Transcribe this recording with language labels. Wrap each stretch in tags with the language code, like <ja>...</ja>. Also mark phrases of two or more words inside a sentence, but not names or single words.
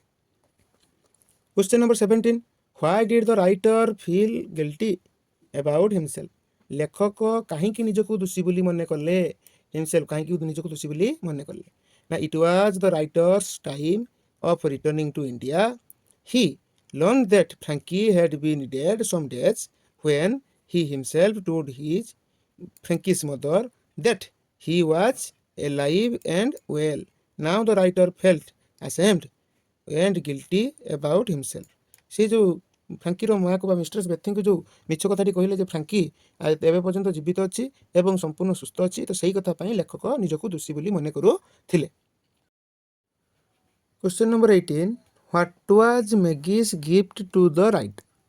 <en>Question number 17, why did the writer feel guilty about himself?</en> <or>ଲେଖକ କାହିଁକି ନିଜକୁ ଦୋଷୀ ବୋଲି ମନେ କଲେ? ହିମସେଲ୍ଫ, କାହିଁକି ନିଜକୁ ଦୋଷୀ ବୋଲି ମନେ କଲେ?</or> <en>ନା it was the writer's time of returning to India. ହି learned that Frankie had been dead some days when he himself told his Frankie's mother that he was alive and well. Now the writer felt ashamed and guilty about himself.</en> <or>ସେ ଯେଉଁ ଫ୍ରାଙ୍କିର ମାଆକୁ ବା ମିଷ୍ଟ୍ରେସ୍ ବେଥିଙ୍କୁ ଯେଉଁ ମିଛ କଥାଟି କହିଲେ ଯେ ଫ୍ରାଙ୍କି ଏବେ ପର୍ଯ୍ୟନ୍ତ ଜୀବିତ ଅଛି ଏବଂ ସମ୍ପୂର୍ଣ୍ଣ ସୁସ୍ଥ ଅଛି, ତ ସେଇ କଥା ପାଇଁ ଲେଖକ ନିଜକୁ ଦୋଷୀ ବୋଲି ମନେ କରୁଥିଲେ।</or> <en>Question number 18, what was Maggie's gift to the writer?</en>